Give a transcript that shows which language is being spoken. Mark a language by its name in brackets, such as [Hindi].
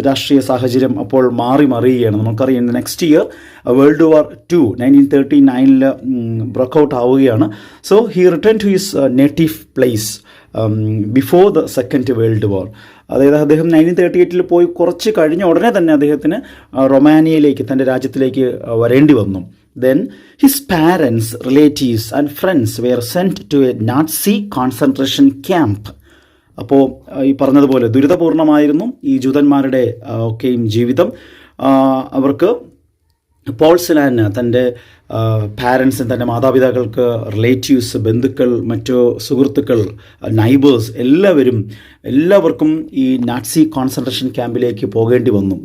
[Malayalam] രാഷ്ട്രീയ സാഹചര്യം അപ്പോൾ മറിയുകയാണ്. നമുക്കറിയാം [English] next year world war 2 1939 breakout [Malayalam] ആവുകയാണ്. [English] So he return to his native place before the second world war. [Malayalam] അതായത് അദ്ദേഹം 1938 പോയി കുറച്ച് കഴിഞ്ഞ ഉടനെ തന്നെ അദ്ദേഹത്തിന് റൊമാനിയയിലേക്ക് തൻ്റെ രാജ്യത്തിലേക്ക് വരേണ്ടി വന്നു. [English] Then his parents, relatives and friends were sent to a Nazi concentration camp. [Malayalam] അപ്പോൾ ഈ പറഞ്ഞതുപോലെ ദുരിതപൂർണമായിരുന്നു ഈ ജൂതന്മാരുടെ ഒക്കെയും ജീവിതം. അവർക്ക് പോൾ സിലാന് തൻ്റെ പാരൻസിന്, തൻ്റെ മാതാപിതാക്കൾക്ക്, റിലേറ്റീവ്സ്, ബന്ധുക്കൾ, മറ്റു സുഹൃത്തുക്കൾ, നൈബേഴ്സ് എല്ലാവർക്കും ഈ നാസി കോൺസെൻട്രേഷൻ ക്യാമ്പിലേക്ക് പോകേണ്ടി വന്നു.